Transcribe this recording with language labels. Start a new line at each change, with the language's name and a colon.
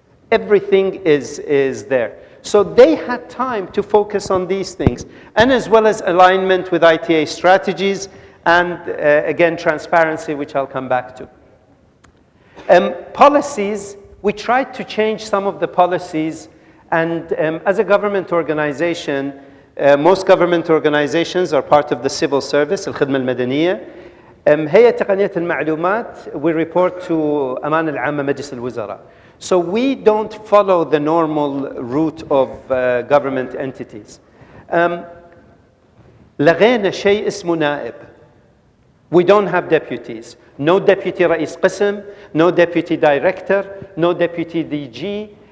English: Everything is there. So they had time to focus on these things, and as well as alignment with ITA strategies, and again, transparency, which I'll come back to. Policies, we tried to change some of the policies, and as a government organization, most government organizations are part of the civil service, الخدمة المدنية. هيئة تقنية المعلومات, we report to أمانة العامة مجلس الوزراء. So we don't follow the normal route of government entities.
Arabic: لغينا شيء اسمه نائب.
English: We don't have deputies. No deputy رئيس قسم, no deputy director, no deputy DG.